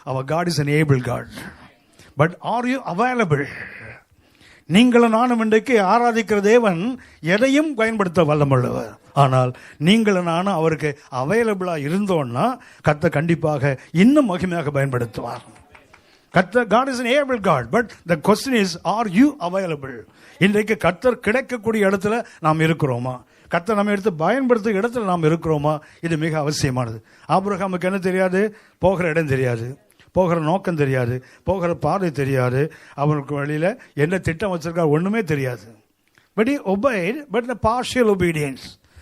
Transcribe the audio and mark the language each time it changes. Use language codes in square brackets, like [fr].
[en] அவர் God is an able God. But are you available? [ta] நீங்களும் நானும் இன்றைக்கு ஆராதிக்கிற தேவன் எதையும் பயன்படுத்த வல்லமுள்ளவர். ஆனால் நீங்களும் நானும் அவருக்கு அவைலபிளாக இருந்தோன்னா கர்த்தர் கண்டிப்பாக இன்னும் மகிமையாக பயன்படுத்துவார். [en] God is an able God, but the question is, are you available? [ta] இன்றைக்கு கர்த்தர் கிடைக்கக்கூடிய இடத்துல நாம் இருக்கிறோமா? கர்த்தர் நம்ம எடுத்து பயன்படுத்தும் இடத்துல நாம் இருக்கிறோமா? இது மிக அவசியமானது. ஆபிரகாமுக்கு என்ன தெரியாது? போகிற இடம் தெரியாது, போகிற நோக்கம் தெரியாது, போகிற பாதை தெரியாது, அவனுக்கு வழியில் என்ன திட்டம் வச்சிருக்காரு ஒன்றுமே தெரியாது. [en] But he obeyed, but the partial obedience.